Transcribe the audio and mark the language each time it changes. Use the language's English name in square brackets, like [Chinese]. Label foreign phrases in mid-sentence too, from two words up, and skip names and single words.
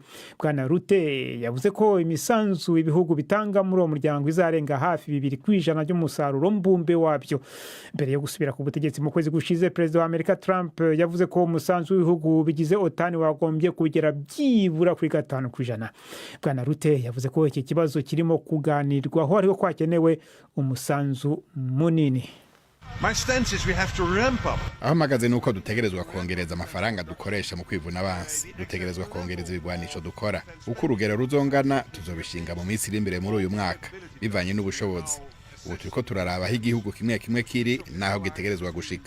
[Kinyarwanda] Bwana Rutte yavuze ko imisanzu ibihugu bitanga muri uwo muryango izarenga hafi 2% by'umusaruro mbumbe wabyo. Mbere yo gusubira ku butegetsi mu kwezi gushize, Perezida wa Amerika Trump yavuze ko umusanzu w'ibihugu bigize OTAN wagombye kugera byibura kuri 5%. Bwana Rutte yavuze ko iki kibazo kirimo kuganirwaho ariko kwakenewe umusanzu munini. [Rundi] Aho mpagaze nuko dutegerezwa kongereza amafaranga dukoresha mu kwivuna abansi, dutegerezwa kongereza ibigwanisho dukora. Uko urugero ruzongana tuzobishinga mu minsi iri imbere muri uyu mwaka bivanye n'ubushobozi. Ubu turiko turaraba aho igihugu kimwe kimwe kiri naho gitegerezwa gushika.